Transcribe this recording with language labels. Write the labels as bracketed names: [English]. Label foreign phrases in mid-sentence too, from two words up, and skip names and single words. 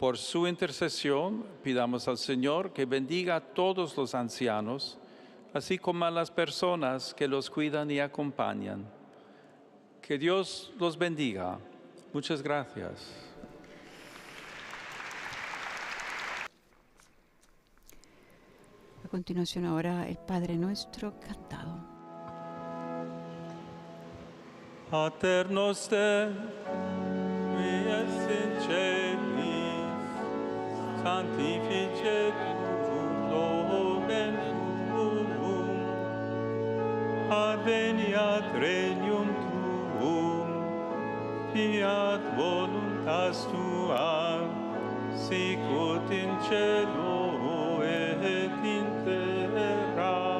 [Spanish] Por su intercesión, pidamos al Señor que bendiga a todos los ancianos, así como a las personas que los cuidan y acompañan. Que Dios los bendiga. Muchas gracias. A continuación ahora el Padre Nuestro cantado. [Latin] Pater noster, qui es in celis, sanctificetur nomen tuum, adveniat regnum tuum, fiat voluntas tua, sicut in cielo et in terra.